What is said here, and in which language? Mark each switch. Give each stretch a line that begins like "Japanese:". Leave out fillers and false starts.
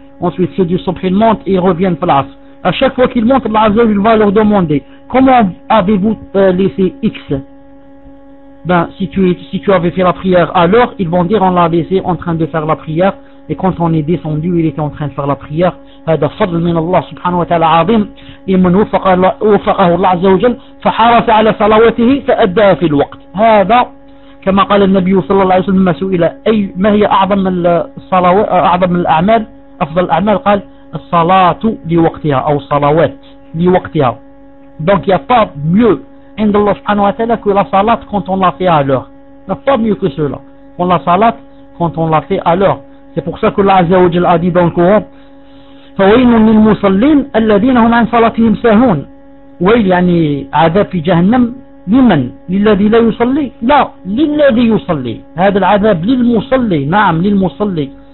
French: Ensuite, ceux du sobh, ils montent et ils reviennent à l'asr. À chaque fois qu'ils montent, l'asr, il va leur demander « Comment avez-vous laissé X ?» Ben, si tu avais fait la prière à l'heure, ils vont dire « On l'a laissé en train de faire la prière. » Et quand on est descendu, il était en train de faire la prière.
Arabic: هذا فضل من الله سبحانه وتعالى عظيم لمن وفقه الله عز وجل فحرص على صلواته فأداها في الوقت. هذا كما قال النبي صلى الله عليه وسلم ما سئل أي ما هي أعظم الصلوات أعظم الأعمال أفضل الأعمال قال الصلاة لوقتها أو الصلوات لوقتها.
French: Donc il n'y a pas mieux
Arabic: عند الله سبحانه وتعالى
French: que la salat quand on la fait à l'heure. Il n'y a pas mieux que cela. On la salat quand on la fait à l'heure. C'est pour ça que
Arabic: الله عز وجل
French: a dit dans le Coran
Arabic: فويل للمصلين الذين هم عن صلاتهم ساهون ويل يعني عذاب في جهنم لمن للذي لا يصلي لا للذي يصلي هذا العذاب للمصلي نعم للمصلي